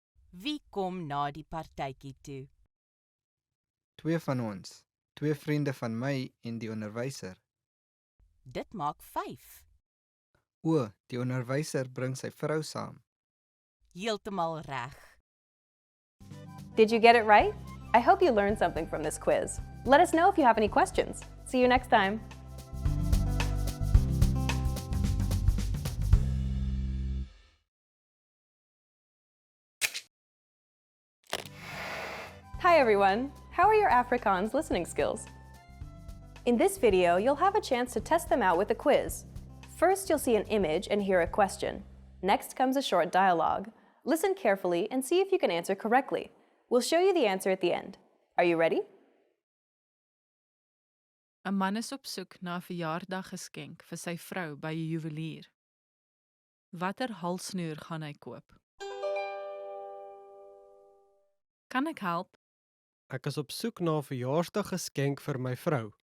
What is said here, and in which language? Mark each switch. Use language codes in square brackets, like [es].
[af] Wie kom na die partytjie toe? 2 van ons, 2 vriende van my en die onderwyser. Dit maak 5. O, die onderwyser bring sy vrou saam. Heeltemal reg. [en] Did you get it right? I hope you learned something from this quiz. Let us know if you have any questions. See you next time. Hi everyone! How are your Afrikaans listening skills? In this video, you'll have a chance to test them out with a quiz. First, you'll see an image and hear a question. Next comes a short dialogue. Listen carefully and see if you can answer correctly. We'll show you the answer at the end. Are you ready? [af] 'n Man is op soek na 'n verjaardaggeskenk vir sy vrou by 'n juwelier. Watter halsnoer gaan hy koop? Kan ek help? Ek is op soek na 'n verjaarsdaggeskenk vir my vrou.